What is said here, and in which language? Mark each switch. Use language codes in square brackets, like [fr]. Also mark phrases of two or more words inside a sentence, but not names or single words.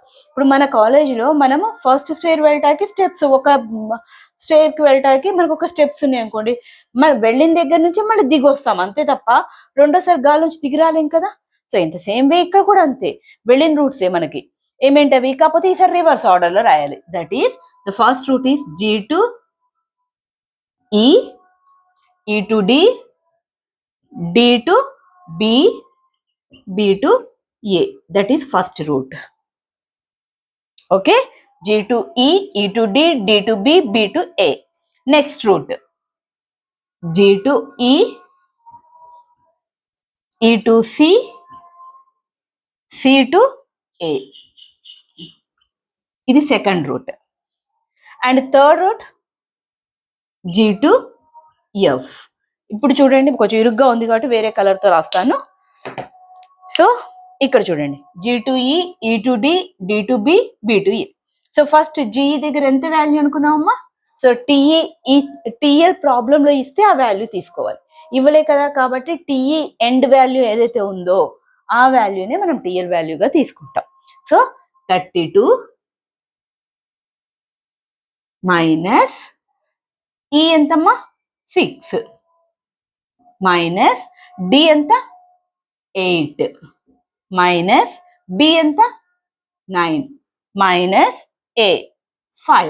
[te] ఇప్పుడు మన కాలేజీలో మనము [en] first stair [te] వెళ్ళటానికి స్టెప్స్, ఒక స్టేర్కి వెళ్ళటానికి మనకు ఒక స్టెప్స్ ఉన్నాయి అనుకోండి, మనం వెళ్ళిన దగ్గర నుంచి మళ్ళీ దిగి వస్తాం అంతే తప్ప రెండోసారి గాలి నుంచి దిగి రాలేం కదా. సో ఇంత [en] same way [te] ఇక్కడ కూడా అంతే, వెళ్ళిన రూట్సే మనకి ఏమేంటవి, కాకపోతే ఈసారి [en] reverse order [te] లో రాయాలి. [en] that is the first root is G to E, E to D, D to B, B to A. That is first root. Okay, G to E, E to D, D to B, B to A. Next root, G to E, E to C, C to A. [te] ఇది [en] second root. and third root G to F. [te] ఇప్పుడు చూడండి కొంచెం ఇరుగ్గా ఉంది కాబట్టి వేరే కలర్తో రాస్తాను. సో ఇక్కడ చూడండి [en] G to E, E to D, D to B, B to A. [te] సో ఫస్ట్ G దగ్గర ఎంత వాల్యూ అనుకున్నామమ్మా? సో టిఎల్ ప్రాబ్లంలో ఇస్తే ఆ వాల్యూ తీసుకోవాలి, ఇవ్వలే కదా, కాబట్టి [en] TE end value [te] ఏదైతే ఉందో ఆ వాల్యూనే మనం టిఎల్ వాల్యూగా తీసుకుంటాం. సో 32 [en] minus E [te] ఎంతమ్మా 6 [en] minus D [te] ఎంత 8 [en] minus B [te] ఎంత 9 [en] minus A [te] 5.